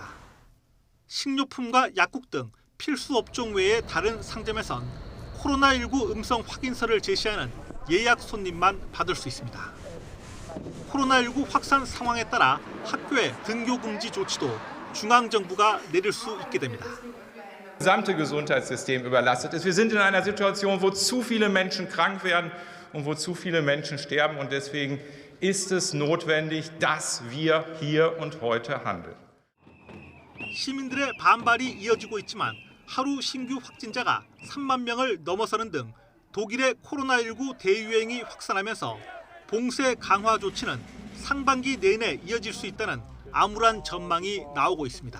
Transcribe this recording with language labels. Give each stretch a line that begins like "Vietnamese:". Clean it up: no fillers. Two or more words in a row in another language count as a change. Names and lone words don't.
Korean: 식료품과 약국 등 필수 업종 외의 다른 상점에선 코로나19 음성 확인서를 제시하는 예약 손님만 받을 수 있습니다. 코로나19 확산 상황에 따라 학교의 등교 금지 조치도 중앙정부가 내릴 수 있게 됩니다.
German: Das gesamte Gesundheitssystem überlastet ist. Wir sind in einer Situation, wo zu viele Menschen krank werden und wo zu viele Menschen sterben. Und deswegen ist es notwendig, dass wir hier und heute handeln.
Korean: 시민들의 반발이 이어지고 있지만 하루 신규 확진자가 3만 명을 넘어서는 등 독일의 코로나19 대유행이 확산하면서 봉쇄 강화 조치는 상반기 내내 이어질 수 있다는 암울한 전망이 나오고 있습니다.